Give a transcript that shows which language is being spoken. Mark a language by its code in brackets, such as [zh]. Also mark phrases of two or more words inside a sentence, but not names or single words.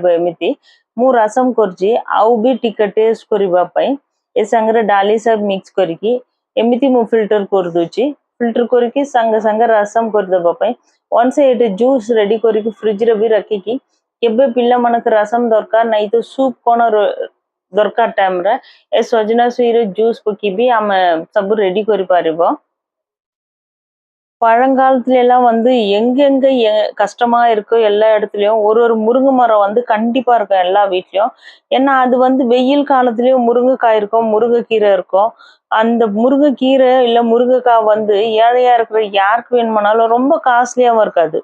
[or] ଏମିତି ମୁଁ ରସମ କରୁଛି ଆଉ ବି ଟିକେ ଟେଷ୍ଟ କରିବା ପାଇଁ ଏ ସାଙ୍ଗରେ ଡାଲି ସବୁ ମିକ୍ସ କରିକି ଏମିତି ମୁଁ ଫିଲ୍ଟର କରିଦଉଛି। ଫିଲ୍ଟର କରିକି ସାଙ୍ଗେ ସାଙ୍ଗେ ରସମ କରିଦେବା ପାଇଁ ୱାନ୍ସ ଏଇଟା [en] juice ready [or] କରିକି ଫ୍ରିଜରେ ବି ରଖିକି କେବେ ପିଲାମାନଙ୍କୁ ରସମ ଦରକାର ନାହିଁ ତ ସୁପ୍ କଣ ଦରକାର ଟାଇମରେ ଏ ସଜନା ଛୁଇଁର ଜୁସ୍ ପକେଇ ଆମେ ସବୁ ରେଡି କରିପାରିବ। [ta] பழங்காலத்துல எல்லாம் வந்து எங்கெங்க கஷ்டமா இருக்கோ எல்லா இடத்துலயும் ஒரு ஒரு முருங்கை மரம் வந்து கண்டிப்பா இருக்கும் எல்லா வீட்லயும். ஏன்னா அது வந்து வெயில் காலத்துலயும் முருங்கைக்காய் இருக்கும், முருங்கைக்கீரை இருக்கும். அந்த முருங்கைக்கீரை இல்ல முருங்கைக்காய் வந்து ஏழையா இருக்கிற யாருக்கு வேணுமானாலும் ரொம்ப காஸ்ட்லியாவும் இருக்காது.